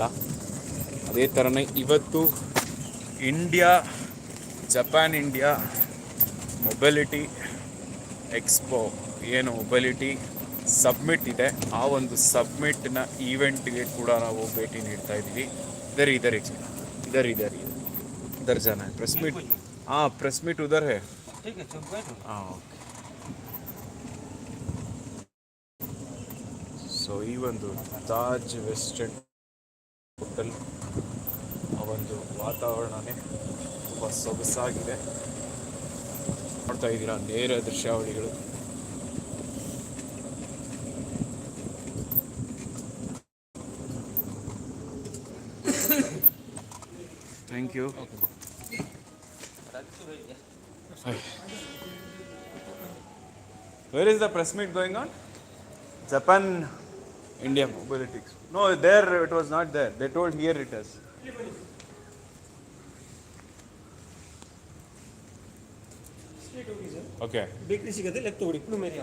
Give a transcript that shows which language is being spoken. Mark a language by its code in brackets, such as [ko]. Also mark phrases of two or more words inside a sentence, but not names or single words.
[kn] ಅದೇ ಥರನೇ ಇವತ್ತು ಇಂಡಿಯಾ ಜಪಾನ್ ಇಂಡಿಯಾ ಮೊಬಿಲಿಟಿ ಎಕ್ಸ್ಪೋ ಏನು [en] mobility submit [kn] ಇದೆ, ಆ ಒಂದು ಸಬ್ಮಿಟ್ನ ಈವೆಂಟ್ಗೆ ಕೂಡ ನಾವು ಭೇಟಿ ನೀಡ್ತಾ ಇದ್ದೀವಿ. [hi] इधर इधर इधर इधर इधर जाना है [en] press meet. [hi] हाँ [en] press meet [hi] उधर है. ठीक है चुप बैठो. हाँ ओके. [kn] ಸೊ ಈ ಒಂದು ತಾಜ್ ವೆಸ್ಟರ್ನ್ ಹೋಟೆಲ್ ಆ ಒಂದು ವಾತಾವರಣನೇ ತುಂಬ ಸೊಗಸಾಗಿದೆ. ನೋಡ್ತಾ ಇದ್ದೀರಾ ನೇರ ದೃಶ್ಯಾವಳಿಗಳು. [en] thank you. Where is the press meet going on? Japan India Mobility. No, there it was not there. They told here it is. [kn] ಸ್ಟ್ರೇಟ್ ಹೋಗಿ ಸರ್, [en] Okay. [kn] ಬೇಕ್ರಿ ಸಿಗುತ್ತೆ, ಲೆಫ್ಟ್ ತಗೊಳ್ಳಿ, ಪ್ಲೂಮೇರಿಯಾ.